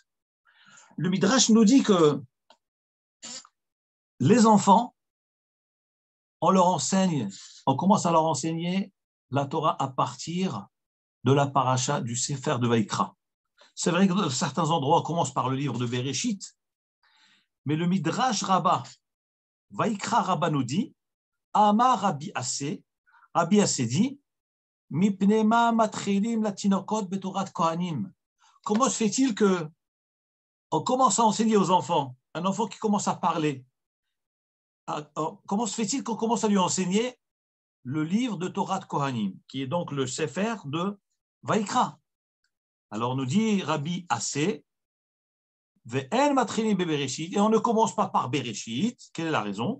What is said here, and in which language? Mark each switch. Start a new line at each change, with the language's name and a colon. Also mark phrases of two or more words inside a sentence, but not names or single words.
French: Le Midrash nous dit que les enfants, on leur enseigne, on commence à leur enseigner la Torah à partir de la paracha du Sefer de Vaikra. C'est vrai que dans certains endroits, on commence par le livre de Bereshit, mais le Midrash Rabbah, Vaikra Rabbah nous dit,
Hebrew: אמר רבי אסי dit, מפני מה מתחילין לתינוקות בתורת כהנים.
French: Comment se fait-il que on commence à enseigner aux enfants, un enfant qui commence à parler, comment se fait-il qu'on commence à lui enseigner le livre de Torah de Kohanim, qui est donc le Sefer de Vaikra? Alors nous dit Rabbi Assé,
Hebrew: ואין מתחילין בבראשית,
French: et on ne commence pas par Bereshit. Quelle est la raison?